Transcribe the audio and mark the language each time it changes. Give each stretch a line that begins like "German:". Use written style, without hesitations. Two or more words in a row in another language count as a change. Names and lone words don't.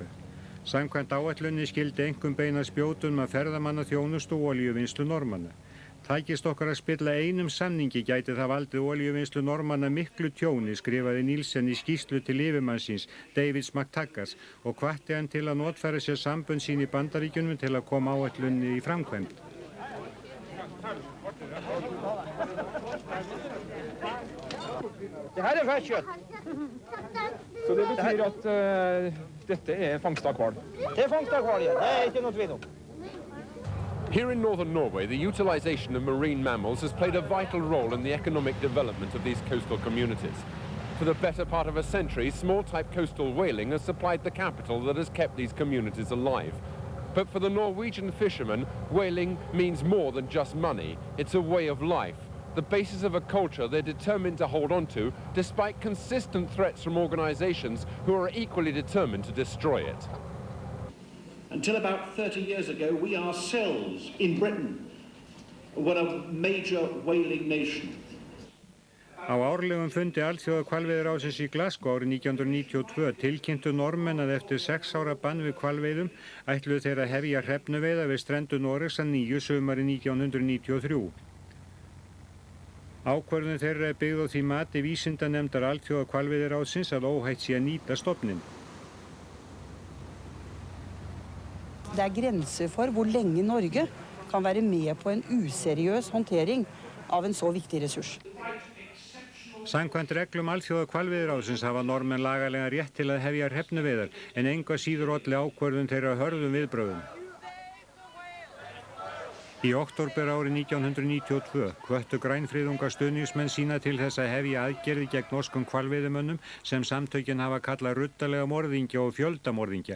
Icelandic: Samkvæmt áætlunni skildi einkum beina spjótum að ferðamannaþjónustu og olíuvinnslu Norðmanna. Tækist okkar að spilla einum samningi gæti það valdið olíuvinnslu Norðmanna miklu tjóni, skrifaði Nielsen í skýrslu til yfirmannsins Davids McTaggart og hvatti hann til að notfæra sér sambönd sín í Bandaríkjunum til að koma áætlunni í framkvæmd.
Swedish: Det här är färskkött. Så det betyder att detta är fångst av kval. Det är fångst av kval, ja. Det är inte något vid om.
English: Here in northern Norway, the utilization of marine mammals has played a vital role in the economic development of these coastal communities. For the better part of a century, small-type coastal whaling has supplied the capital that has kept these communities alive. But for the Norwegian fishermen, whaling means more than just money. It's a way of life, the basis of a culture they're determined to hold on to, despite consistent threats from organizations who are equally determined to destroy it. Until about 30 years ago, we ourselves in Britain were a major whaling nation.
Icelandic: Á árlegum fundi Alþjóðahvalveiðiráðsins í Glasgow árið 1992 tilkynntu Norðmenn að eftir 6 ára bann við hvalveiðum ætluðu þeir að hefja hrefnuveiða við strendur Noregs að nýju sumarið 1993. Ákvörðun þeirra er byggð á því mati vísindanefndar Alþjóðahvalveiðiráðsins að óhætt sé að nýta stofninn.
Norwegian: Det er grenser for hvor lenge Norge kan være med på en useriøs håndtering av en så viktig ressurs.
Icelandic: Samkvæmt reglum Alþjóðahvalveiðiráðsins hafa Norðmenn lagalega rétt til að hefja hrefnuveiðar en engu að síður olli ákvörðun þeirra hörðum viðbrögðum. Í október árið 1992 hvöttu grænfriðunga stuðningsmenn sína til þess að hefja aðgerði gegn norskum hvalveiðimönnum sem samtökin hafa kallað ruddalega morðingja og fjöldamorðingja.